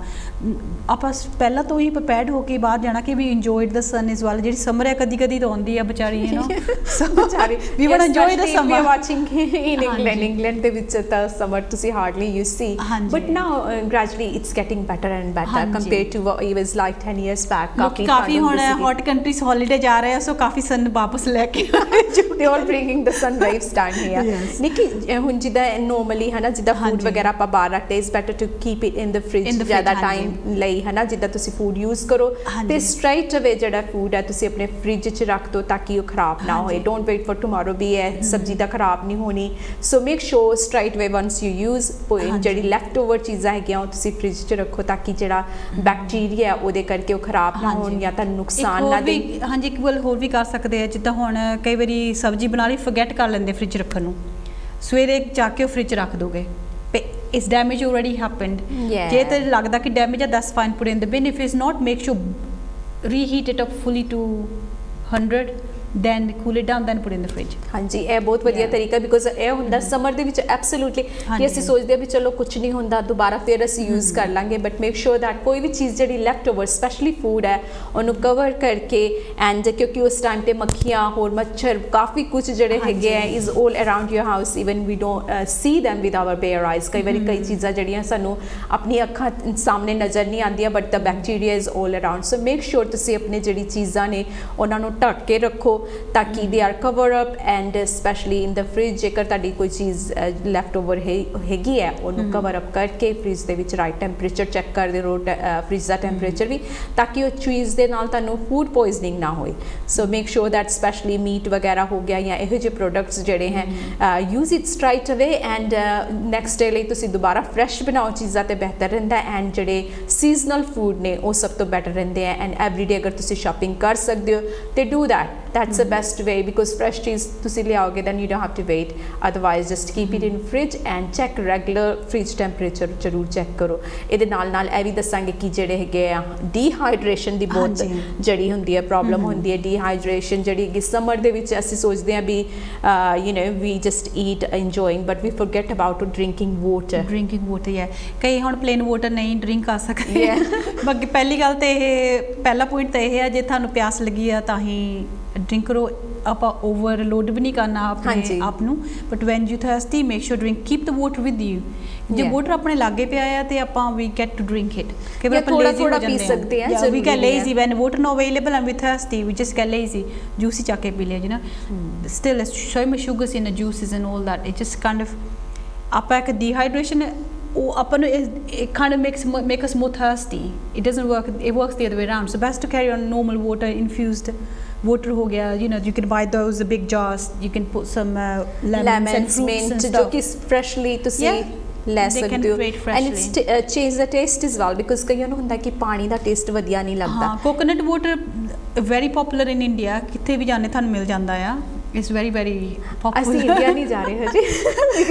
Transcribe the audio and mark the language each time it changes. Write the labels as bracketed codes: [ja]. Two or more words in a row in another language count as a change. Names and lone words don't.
[pa] ਆਪਾਂ ਪਹਿਲਾਂ ਤੋਂ ਹੀ ਪ੍ਰਿਪੇਅਰਡ ਹੋ ਕੇ ਬਾਹਰ ਜਾਣਾ ਕਿ ਵੀ [en] enjoyed the sun as well. [pa] ਜਿਹੜੀ ਸਮਰ ਹੈ ਕਦੀ ਕਦੀ ਤਾਂ ਆਉਂਦੀ ਆ ਵਿਚਾਰੀ, [en] you know, [pa] ਵਿਚਾਰੀ [en] we want enjoy the summer. watching in England [pa] ਦੇ ਵਿੱਚ ਤਾਂ ਸਮਰ ਤੁਸੀਂ [en] hardly you see, but now gradually it's getting better and better compared to what it was like 10 years back। ਕਾਫੀ [pa] ਕਾਫੀ ਹੁਣ [en] hot countries holiday [pa] ਜਾ ਰਹੇ ਆ ਸੋ ਕਾਫੀ ਸਨ ਵਾਪਸ ਲੈ ਕੇ [en] they are bringing the sun waves down here. Yes. [pa] ਨਿੱਕੀ ਹੁਣ ਜਿੱਦਾਂ normally ਹੈ ਨਾ ਜਿੱਦਾਂ ਫੂਡ ਹਾਂਜੀ। ਵਗੈਰਾ ਆਪਾਂ ਬਾਹਰ ਰੱਖਦੇ [en] is better to keep it in the fridge In the [pa] ਜ਼ਿਆਦਾ [en] fridge, [pa] ਟਾਈਮ ਹਾਂਜੀ। ਲਈ ਹੈ ਨਾ ਜਿੱਦਾਂ ਤੁਸੀਂ [en] food use [pa] ਕਰੋ ਹਾਂਜੀ। ਤੇ [en] straight away [pa] ਜਿਹੜਾ ਫੂਡ ਹੈ ਤੁਸੀਂ ਆਪਣੇ ਫ੍ਰਿਜ 'ਚ ਰੱਖ ਦਿਓ ਤਾਂ ਕਿ ਉਹ ਖਰਾਬ ਨਾ ਹੋਏ ਹਾਂਜੀ। [en] don't wait for tomorrow [pa] ਵੀ ਇਹ ਸਬਜ਼ੀ ਤਾਂ ਖਰਾਬ ਨਹੀਂ ਹੋਣੀ ਸੋ [en] make sure straight away once you use [pa] ਹਾਂਜੀ। ਜਿਹੜੀ [en] left over [pa] ਚੀਜ਼ਾਂ ਹੈਗੀਆਂ ਉਹ ਤੁਸੀਂ ਫ੍ਰਿਜ 'ਚ ਰੱਖੋ ਤਾਂ ਕਿ ਜਿਹੜਾ ਬੈਕਟੀਰੀਆ ਉਹਦੇ ਕਰਕੇ ਉਹ ਖਰਾਬ ਨਾ ਹੋਣ ਜਾਂ ਤੁਹਾਨੂੰ ਨੁਕਸਾਨ ਨਾ ਦੇ ਹਾਂਜੀ ਇੱਕ ਗੱਲ ਹੋਰ ਵੀ ਕਰ ਸਕਦੇ ਆ ਜਿੱਦਾਂ ਹੁਣ ਕਈ ਵਾਰੀ ਸਬਜ਼ੀ ਬਣਾ ਲਈ ਫੋਰਗੇਟ ਕਰ ਲੈਂਦੇ ਫ੍ਰਿਜ ਰੱਖਣ ਨੂੰ ਸਵੇਰੇ ਜਾ ਕੇ ਉਹ ਫ੍ਰਿਜ ਰੱਖ ਦੋਗੇ [en] is damage already happened Yeah. [pa] ਜੇ ਤੇ ਲੱਗਦਾ ਕਿ ਡੈਮੇਜ ਆ [en] that's fine put in the bin if is not make sure reheat it up fully to 100 then cool it down then put in the fridge [pa] ਹਾਂਜੀ ਇਹ ਬਹੁਤ ਵਧੀਆ [en] Yeah. [pa] ਤਰੀਕਾ ਬਿਕੋਜ਼ ਇਹ ਹੁੰਦਾ ਸਮਰ ਦੇ ਵਿੱਚ ਐਬਸੋਲੂਟਲੀ ਕਿ ਹਾਂਜੀ। ਅਸੀਂ ਸੋਚਦੇ ਆ ਵੀ ਚਲੋ ਕੁਝ ਨਹੀਂ ਹੁੰਦਾ ਦੁਬਾਰਾ ਫਿਰ ਅਸੀਂ ਯੂਜ਼ ਕਰ ਲਾਂਗੇ [en] but make sure that [pa] ਕੋਈ ਵੀ ਚੀਜ਼ ਜਿਹੜੀ [en] left over specially food [pa] ਹੈ ਉਹਨੂੰ ਕਵਰ ਕਰਕੇ ਐਂਡ ਕਿਉਂਕਿ ਉਸ ਟਾਈਮ ਤੇ ਮੱਖੀਆਂ ਹੋਰ ਮੱਛਰ ਕਾਫੀ ਕੁਝ ਜਿਹੜੇ ਹੈਗੇ ਆ [en] is all around your house even we don't see them with our bare eyes [pa] ਕਈ ਵਾਰੀ ਕਈ ਚੀਜ਼ਾਂ ਜਿਹੜੀਆਂ ਸਾਨੂੰ ਆਪਣੀ ਅੱਖਾਂ ਸਾਹਮਣੇ ਨਜ਼ਰ ਨਹੀਂ ਆਉਂਦੀਆਂ [en] but the bacteria is all around so make sure [pa] ਤੁਸੀਂ ਆਪਣੀ ਜਿਹੜੀ ਚੀਜ਼ਾਂ ਨੇ ਉਹਨਾਂ ਨੂੰ ਢੱਕ ਕੇ ਰੱਖੋ ਤਾਂ ਕਿ [en] they are cover up and specially in the fridge [pa] ਜੇਕਰ ਤੁਹਾਡੀ ਕੋਈ ਚੀਜ਼ [en] left over [pa] ਹੈਗੀ ਹੈ ਉਹਨੂੰ [en] cover up [pa] ਕਰਕੇ ਫ੍ਰਿਜ ਦੇ ਵਿੱਚ [en] right temperature [pa] ਚੈੱਕ ਕਰਦੇ ਰਹੋ ਫ੍ਰਿਜ ਦਾ ਟੈਂਪਰੇਚਰ ਵੀ ਤਾਂ ਕਿ ਉਹ ਚੀਜ਼ ਦੇ ਨਾਲ ਤੁਹਾਨੂੰ ਫੂਡ ਪੋਇਜ਼ਨਿੰਗ ਨਾ ਹੋਏ [en] so make sure that specially meat [pa] ਵਗੈਰਾ ਹੋ ਗਿਆ ਜਾਂ ਇਹੋ ਜਿਹੇ ਪ੍ਰੋਡਕਟਸ ਜਿਹੜੇ ਹੈ [en] use it straight away and next day [pa] ਲਈ ਤੁਸੀਂ ਦੁਬਾਰਾ ਫਰੈਸ਼ ਬਣਾਓ ਚੀਜ਼ਾਂ ਤੇ ਬਿਹਤਰ ਰਹਿੰਦਾ ਐਂਡ ਜਿਹੜੇ [en] seasonal food [pa] ਨੇ ਉਹ ਸਭ ਤੋਂ ਬੈਟਰ ਰਹਿੰਦੇ ਆ [en] and everyday [pa] ਅਗਰ ਤੁਸੀਂ ਸ਼ਾਪਿੰਗ ਕਰ ਸਕਦੇ ਹੋ ਤੇ [en] do that's the best way because fresh cheese [pa] ਤੁਸੀਂ ਲਿਆਓਗੇ [en] then you don't have to wait otherwise just keep it in fridge and check regular fridge temperature [pa] ਜ਼ਰੂਰ ਚੈੱਕ ਕਰੋ ਇਹਦੇ ਨਾਲ ਨਾਲ ਇਹ ਵੀ ਦੱਸਾਂਗੇ ਕਿ ਜਿਹੜੇ ਹੈਗੇ ਆ ਡੀਹਾਈਡਰੇਸ਼ਨ ਦੀ ਬਹੁਤ ਹਾਂਜੀ। ਜਿਹੜੀ ਹੁੰਦੀ ਹੈ ਪ੍ਰੋਬਲਮ ਹੁੰਦੀ ਹੈ ਡੀਹਾਈਡਰੇਸ਼ਨ ਜਿਹੜੀ ਕਿ ਸਮਰ ਦੇ ਵਿੱਚ ਅਸੀਂ ਸੋਚਦੇ ਹਾਂ ਵੀ [en] you know we just eat enjoying but we forget about drinking water drinking water [pa] ਹੈ ਕਈ ਹੁਣ [en] plain water [pa] ਨਹੀਂ ਡਰਿੰਕ ਕਰ ਸਕਦੇ [en] Yeah. [pa] ਬਾਕੀ ਪਹਿਲੀ ਗੱਲ ਤੇ ਇਹ ਪਹਿਲਾ ਪੁਆਇੰਟ ਤਾਂ ਇਹ ਹੈ ਜੇ ਤੁਹਾਨੂੰ ਪਿਆਸ ਲੱਗੀ ਆ ਤਾਂ ਹੀ ਡਰਿੰਕ ਕਰੋ ਆਪਾਂ ਓਵਰਲੋਡ ਵੀ ਨਹੀਂ ਕਰਨਾ ਆਪਣੇ ਹਾਂਜੀ। ਆਪ ਨੂੰ [en] but when you thirsty make sure drink keep the water with you ਜੇ Yeah. [pa] ਵਾਟਰ ਆਪਣੇ ਲਾਗੇ ਪਿਆ ਆ ਤੇ ਆਪਾਂ ਵੀ [en] get to drink it [pa] ਕਿ ਜਾਂ ਆਪਾਂ ਥੋੜ੍ਹਾ- lazy ਹੋ ਥੋੜ੍ਹਾ ਪੀ ਜਾਂਦੇ ਸਕਦੇ ਹਾਂ, [en] we [pa] ਜ਼ਰੂਰੀ [en] get [pa] ਨਹੀਂ ਹੈ। [en] lazy when water not available and we thirsty we just get lazy juice [pa] ਹੀ ਚੱਕ ਕੇ ਪੀ ਲਿਆ [en] you know still so much sugars in the juices and all that it just kind of [pa] ਆਪਾਂ ਇੱਕ [en] dehydration [pa] ਉਹ ਆਪਾਂ ਨੂੰ [en] it kind of make us more thirsty it doesn't work it works the other way around so best to carry on normal water infused water [pa] ਹੋ ਗਿਆ [en] you know you can buy those the big jars you can put some lemons and lemons fruits mint and [pa] ਜੋ [en] stuff [pa] ਕਿ ਫਰੈਸ਼ਲੀ ਤੁਸੀਂ [en] Yeah. [pa] ਲੈ [en] They can [pa] ਸਕਦੇ ਹੋ [en] create ਐਂਡ freshly. it's change the taste as well because [pa] ਕਈਆਂ ਨੂੰ ਹੁੰਦਾ ਕਿ ਪਾਣੀ ਦਾ ਟੇਸਟ ਵਧੀਆ ਨਹੀਂ ਲੱਗਦਾ ਹਾਂ [en] coconut water very popular in India [pa] ਕਿੱਥੇ ਵੀ ਜਾਣੇ ਤੁਹਾਨੂੰ ਮਿਲ ਜਾਂਦਾ ਆ [en] it's very [pa] ਅਸੀਂ [en] ਪਪੂਲਰ [pa] ਇੰਡੀਆ ਨਹੀਂ ਜਾ ਰਹੇ ਹਜੇ